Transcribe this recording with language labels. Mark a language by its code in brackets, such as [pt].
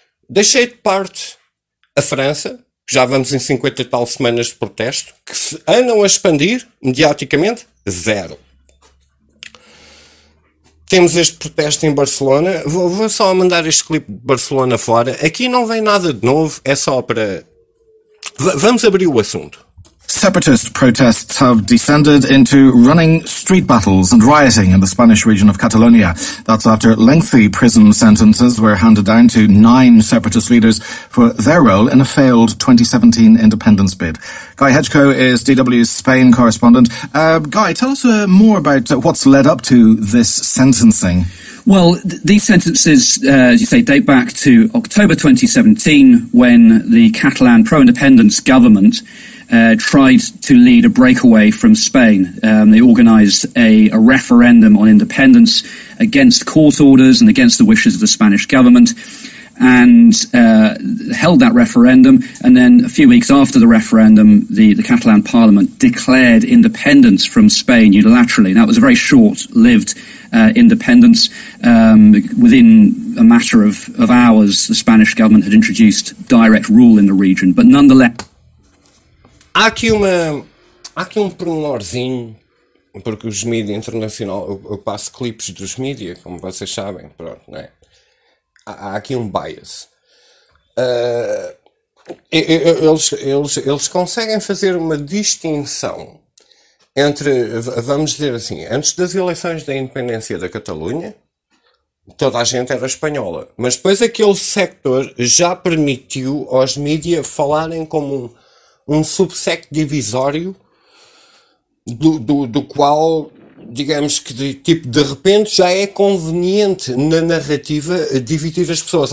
[pt] Deixei de parte a França, já vamos em 50 e tal semanas de protesto, que se andam a expandir mediaticamente, zero. Temos este protesto em Barcelona, vou só mandar este clipe de Barcelona fora. Aqui não vem nada de novo, é só para... Vamos abrir o assunto. [en] Separatist protests have descended into running street battles and rioting in the Spanish region of Catalonia. That's after lengthy prison sentences were handed down to 9 separatist leaders for their role in a failed 2017 independence bid. Guy Hedgeco is DW's Spain correspondent. Guy, tell us more about what's led up to this sentencing. Well, these sentences, as you say, date back to October 2017, when the Catalan pro-independence government tried to lead a breakaway from Spain. They organized a referendum on independence against court orders and against the wishes of the Spanish government, and held that referendum. And then a few weeks after the referendum, the Catalan parliament declared independence from Spain unilaterally. That was a very short-lived independence. Within a matter of hours, the Spanish government had introduced direct rule in the region. But nonetheless... [pt] Há aqui um pormenorzinho, porque os mídias internacionais, eu passo clipes dos mídias, como vocês sabem, pronto, não é? Há aqui um bias. Eles conseguem fazer uma distinção entre, vamos dizer assim, antes das eleições da independência da Catalunha, toda a gente era espanhola, mas depois aquele sector já permitiu aos mídias falarem como um subsecto divisório do qual, digamos que, de repente já é conveniente na narrativa dividir as pessoas.